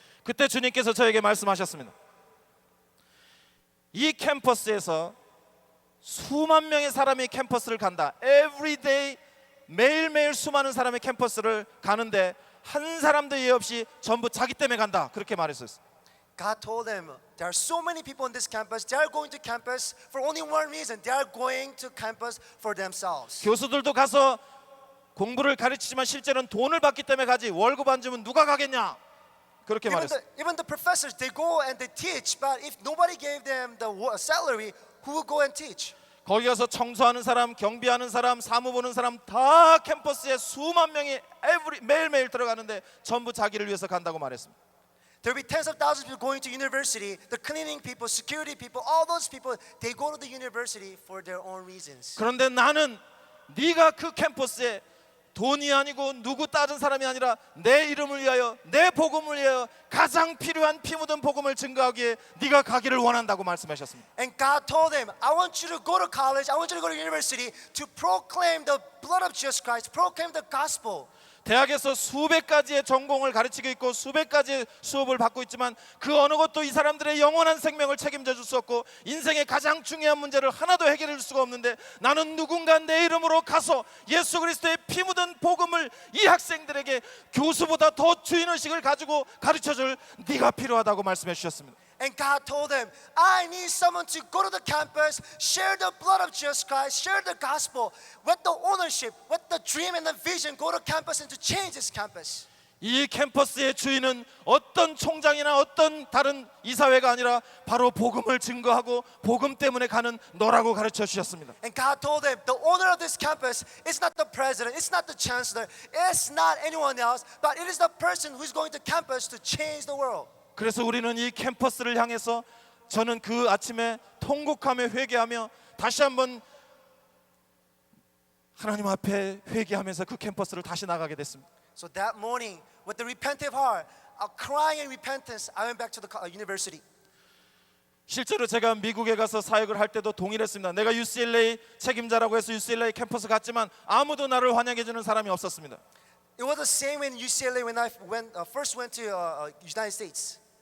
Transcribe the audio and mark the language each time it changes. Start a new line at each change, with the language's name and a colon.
Korean: 그때 주님께서 저에게 말씀하셨습니다. 이 캠퍼스에서 수만 명의 사람이 캠퍼스를 간다.
English: Every day
Korean: 매일매일 수많은 사람이 캠퍼스를 가는데 한 사람도 예의 없이 전부 자기 때문에 간다. 그렇게 말했어요.
English: God told them, there are so many people on this campus. They are going to campus for only one reason. They are going to campus for themselves.
Korean: 교수들도 가서 공부를 가르치지만 실제로는 돈을 받기 때문에 가지 월급 안 주면 누가 가겠냐? 그렇게 말했어요.
English: Even the professors, they go and they teach, but if nobody gave them the salary, who will go and teach?
Korean: 거기 가서 청소하는 사람, 경비하는 사람, 사무 보는 사람 다 캠퍼스에 수만 명이 매일매일 들어가는데 전부 자기를 위해서 간다고 말했습니다.
English: There will be tens of thousands of people going to university. The cleaning people, security people, all those people, they go to the university for their own reasons.
Korean: 그런데 나는 네가 그 캠퍼스에 돈이 아니고 누구 따진 사람이 아니라 내 이름을 위하여 내 복음을 위하여 가장 필요한 피 묻은 복음을 증거하기에 네가 가기를 원한다고 말씀하셨습니다.
English: And God told them, I want you to go to college, I want you to go to university to proclaim the blood of Jesus Christ, proclaim the gospel.
Korean: 대학에서 수백 가지의 전공을 가르치고 있고 수백 가지의 수업을 받고 있지만 그 어느 것도 이 사람들의 영원한 생명을 책임져 줄 수 없고 인생의 가장 중요한 문제를 하나도 해결해 줄 수가 없는데 나는 누군가 내 이름으로 가서 예수 그리스도의 피 묻은 복음을 이 학생들에게 교수보다 더 주인의식을 가지고 가르쳐 줄 네가 필요하다고 말씀해 주셨습니다.
English: And God told them, I need someone to go to the campus, share the blood of Jesus Christ, share the gospel, with the ownership, with the dream and the vision, go to campus and to change this campus.
Korean: 이 캠퍼스의 주인은 어떤 총장이나 어떤 다른 이사회가 아니라 바로 복음을 증거하고 복음 때문에 가는 너라고 가르쳐 주셨습니다.
English: And God told them, the owner of this campus is not the president, it's not the chancellor, it's not anyone else, but it is the person who is going to campus to change the world.
Korean: 그래서 우리는 이 캠퍼스를 향해서 저는 그 아침에 통곡하며 회개하며 다시 한번 하나님 앞에 회개하면서 그 캠퍼스를 다시 나가게 됐습니다.
English: So that morning, with a repentant heart, crying in repentance, I went back to the university.
Korean: 실제로 제가 미국에 가서 사역을 할 때도 동일했습니다. 내가 UCLA 책임자라고 해서 UCLA 캠퍼스 갔지만 아무도 나를 환영해 주는 사람이 없었습니다.
English: It was the same in UCLA when I first went to United States.